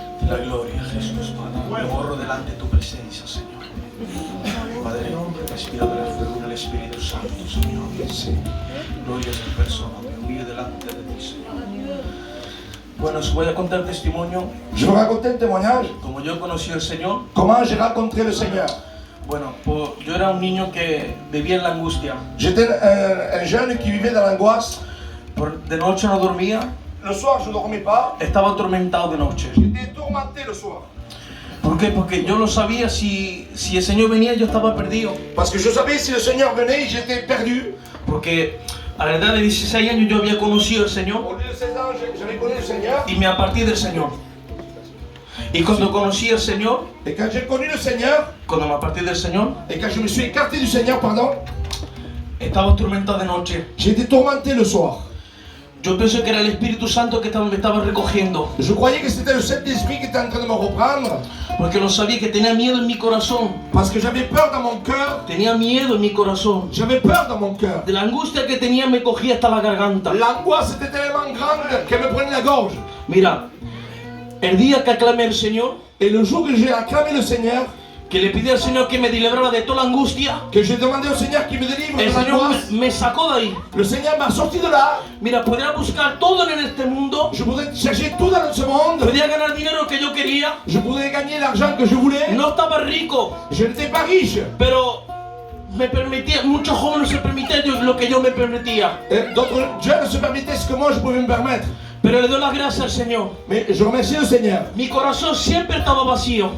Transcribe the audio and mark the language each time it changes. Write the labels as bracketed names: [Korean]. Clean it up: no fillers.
[Spanish] La gloria, Jesús, Padre. Me honro delante de tu presencia, Señor. Padre, respiro de la fervura del Espíritu Santo, Señor. Sí. Gloria a tu persona, me humillo delante de ti, Señor. Bueno, os voy a contar testimonio. [French] Je vais raconter un témoignage. [Spanish] Como yo conocí al Señor, [French] Comment j'ai rencontré le Seigneur. [Spanish] bueno, pues yo era un niño que vivía en la angustia. [French] J'étais un jeune qui vivait dans l'angoisse. [Spanish] De noche no dormía, [French] Le soir, je ne dormais pas. [Spanish] estaba atormentado de noche. [French] J'étais tourmenté le soir. [Spanish] ¿Por qué? Porque yo lo sabía, si el Señor venía yo estaba perdido. [French] Parce que je savais si le Seigneur venait, j'étais perdu. [Spanish] Porque a la edad de 16 años yo había conocido al Señor [French] Au lieu de 16 ans, j'avais connu le Seigneur. [Spanish] y me aparté del Señor. Y cuando conocí al Señor, [French] Et quand j'ai connu le Seigneur, [Spanish] cuando me aparté del Señor, [French] et quand je me suis écarté du Seigneur, pardon, [Spanish] estaba atormentado de noche. [French] j'ai été tourmenté le soir. [Spanish] Yo pensé que era el Espíritu Santo que me estaba recogiendo, [French] Je croyais que c'était le Saint-Esprit qui était en train de me reprendre. [Spanish] porque lo sabía que tenía miedo en mi corazón. [French] Parce que j'avais peur dans mon cœur. [Spanish] Tenía miedo en mi corazón. [French] J'avais peur dans mon cœur. [Spanish] De la angustia que tenía me cogía hasta la garganta. [French] L'angoisse était tellement grande qu'elle me prenait la gorge. [Spanish] Mira, el día que aclamé al Señor, [French] Et le jour que j'ai acclamé le Seigneur, [Spanish] que le pedí al Señor que me librara de toda la angustia, [French] que j'ai demandé au Seigneur qu'il me délivre de [Spanish] el Señor [French] l'angoisse, [Spanish] me sacó de ahí. [French] le Seigneur m'a sorti de là. [Spanish] Mira, podría buscar todo en este mundo, [French] Je pouvais chercher tout dans ce monde. [Spanish] podría ganar dinero que yo quería, [French] Je pouvais gagner l'argent que je voulais. [Spanish] no estaba rico, [French] Je n'étais pas riche. [Spanish] pero me permitía, muchos jóvenes se permitían lo que yo me permitía. [French] Et d'autres jeunes se permettaient ce que moi je pouvais me permettre. [Spanish] Pero le doy las gracias al Señor. [French] Mais je remercie le Seigneur. [Spanish] Mi corazón siempre estaba vacío.